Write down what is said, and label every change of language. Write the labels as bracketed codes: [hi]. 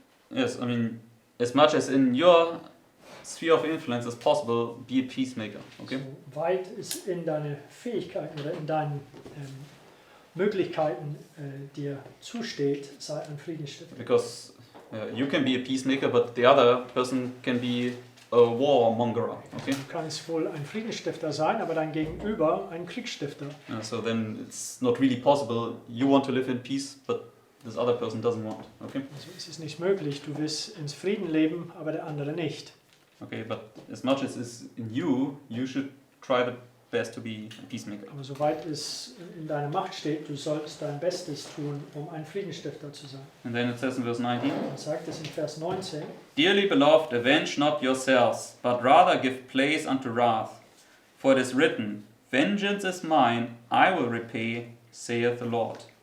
[en] Yes, I mean, as much as in your sphere of influence as possible, be a peacemaker. Okay? [de] So weit es in deine Fähigkeiten oder in deinen Möglichkeiten dir zusteht, sei ein Friedensstifter. [en] Because you can be a peacemaker, but the other person can be a warmonger. Okay? [de] Du kannst wohl ein Friedensstifter sein, aber dein Gegenüber ein Kriegsstifter. [en] So then it's not really possible. You want to live in peace, but this other person doesn't want. Okay? [de] Also es ist nicht möglich, du willst ins Frieden leben, aber der andere nicht. [en] Okay, but as much as is in you, you should try the best to be a peacemaker. [de] Aber soweit es in deiner Macht steht, du sollst dein Bestes tun, um ein Friedensstifter zu sein. [en] And then it says in verse 19, [de] Dann sagt es in Vers 19, [en] Dearly beloved, avenge not yourselves, but rather give place unto wrath. For it is written, Vengeance is mine, I will repay, saith the Lord.